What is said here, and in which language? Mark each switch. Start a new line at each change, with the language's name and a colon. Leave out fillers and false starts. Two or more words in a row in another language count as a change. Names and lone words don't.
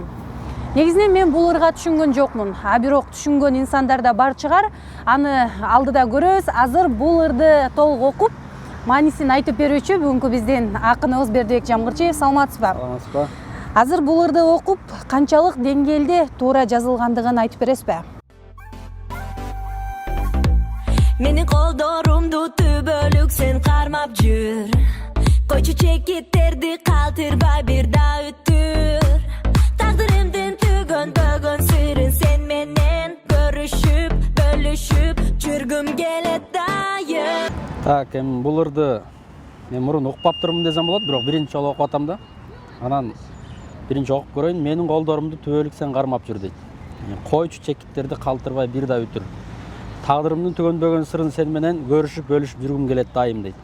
Kyrgyz: Негизинен мен бул ырга түшүнгөн жокмун, а бирок түшүнгөн инсандар да бар чыгар. Аны алдыда көрөбүз. Азыр бул ырды толук окуп, маанисин айтып берүүчү бүгүнкү биздин акыныбыз Бердибек Жамгырчиев. Саламатсызбы? Саламатсызбы. Азыр бул ырды окуп, канчалык деңгээлде туура жазылгандыгын айтып бересизби? Мени колдорумду түбөлүк сен кармап жүр. Койчу чекиттерди калтырбай бирда өтүр. Тагдырымдын түгөн бөгөн сырын сен менен көрүшүп, бөлүшүп жүргүм келет дайым. Так, бул ырды мен мурун укпаптырмын десем болот, бирок биринчи жолу окуп атам да. Анан биринчи окуп көрөйүн. Менин колдорумду түбөлүк сен кармап жүр дейт. Койчу чекиттерди калтырбай бир да өтүр. Тагдырымдын түгөнбөгөн сырын сен менен көрүшүп, бөлүшүп жүргүм келет дайым дейт.